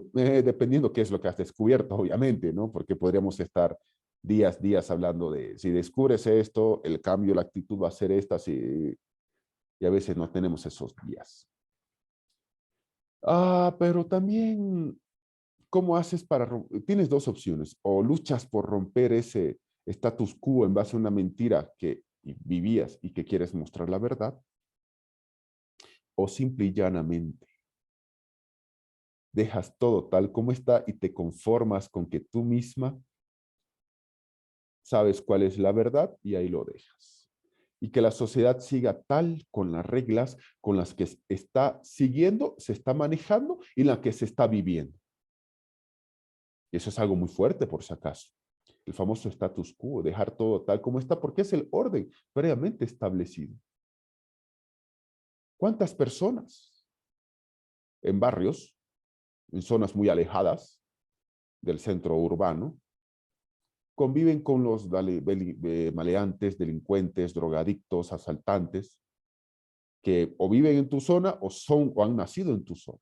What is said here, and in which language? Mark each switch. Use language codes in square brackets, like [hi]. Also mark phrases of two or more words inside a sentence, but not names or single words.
[es] Dependiendo qué es lo que has descubierto, obviamente, ¿no? Porque podríamos estar días hablando de si descubres esto, el cambio, la actitud va a ser esta, y a veces no tenemos esos días. Pero también, ¿cómo haces para tienes dos opciones? O luchas por romper ese [la] status quo [es] en base a una mentira que vivías y que quieres mostrar la verdad, o simple y llanamente dejas todo tal como está y te conformas con que tú misma sabes cuál es la verdad y ahí lo dejas. Y que la sociedad siga tal con las reglas con las que está siguiendo, se está manejando y la que se está viviendo. Y eso es algo muy fuerte, por si acaso. El famoso [la] status quo, [es] dejar todo tal como está, porque es el orden previamente establecido. ¿Cuántas personas en barrios, en zonas muy alejadas del centro urbano, conviven con los maleantes, delincuentes, drogadictos, asaltantes, que o viven en tu zona o han nacido en tu zona?